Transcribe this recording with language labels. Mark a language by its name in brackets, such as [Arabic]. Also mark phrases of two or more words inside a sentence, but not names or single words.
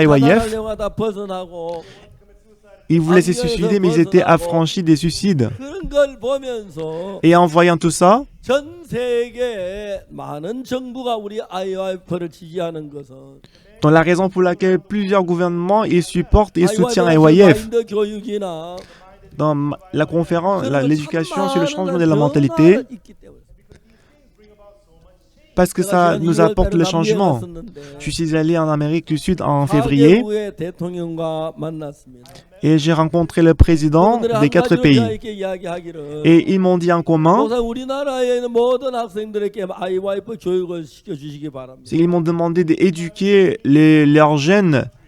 [Korean] 정말 IYF. 자살하려고 하다 벗어나고 [French] Ils voulaient se suicider, mais ils étaient affranchis des suicides. [Korean] 그런 걸 보면서 [French] Et en voyant tout ça, [Korean] 전 세계에 많은 정부가 우리 IYF를 지지하는 것은 [French] dans la raison pour laquelle plusieurs gouvernements ils supportent et soutiennent IYF IYF. [Korean] 마인드 교육이나 [French] Dans la conférence, [Korean] 그런 [French] l'éducation [Korean] 참 [French] sur le changement de [Korean] 많은 [French] la mentalité, [Korean] 변화가 있기 때문에. [French] parce que ça nous apporte le changement. Je suis allé en Amérique du Sud en février et j'ai rencontré le président des 4 pays. Et ils m'ont dit en commun, ils m'ont demandé d'éduquer leurs jeunes.